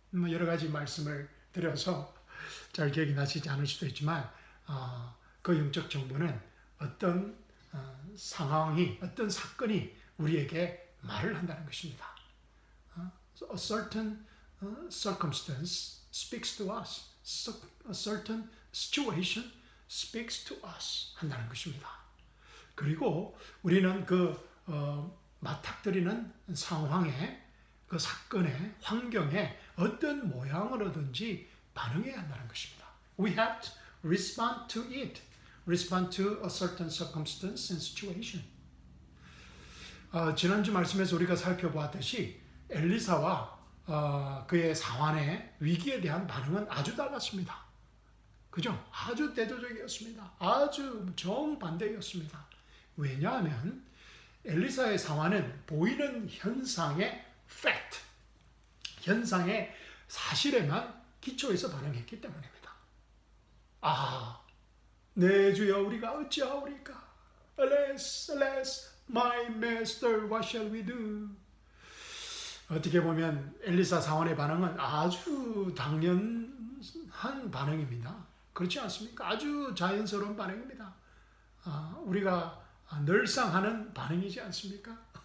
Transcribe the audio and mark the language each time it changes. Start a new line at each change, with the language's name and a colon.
Korean: 여러 가지 말씀을 드려서 잘 기억이 나시지 않을 수도 있지만 그 영적 정보는 어떤 상황이, 어떤 사건이 우리에게 말을 한다는 것입니다.
English: A certain circumstance speaks to us. A certain situation speaks to us
Korean: 한다는 것입니다. 그리고 우리는 맞닥뜨리는 상황에, 그 사건의 환경에 어떤 모양으로든지 반응해야 한다는 것입니다.
English: We have to respond to it. Respond to a certain circumstance and situation.
Korean: 지난주 말씀에서 우리가 살펴보았듯이 엘리사와 그의 사환의 위기에 대한 반응은 아주 달랐습니다. 그죠? 아주 대조적이었습니다. 아주 정반대였습니다. 왜냐하면 엘리사의 상황은 보이는 현상의 fact, 현상의 사실에만 기초해서 반응했기 때문입니다. 내 주여 우리가 어찌하오리까?
English: Alas, alas, my master, what shall we do?
Korean: 어떻게 보면 엘리사 상황의 반응은 아주 당연한 반응입니다. 그렇지 않습니까? 아주 자연스러운 반응입니다. 우리가 늘상 하는 반응이지 않습니까?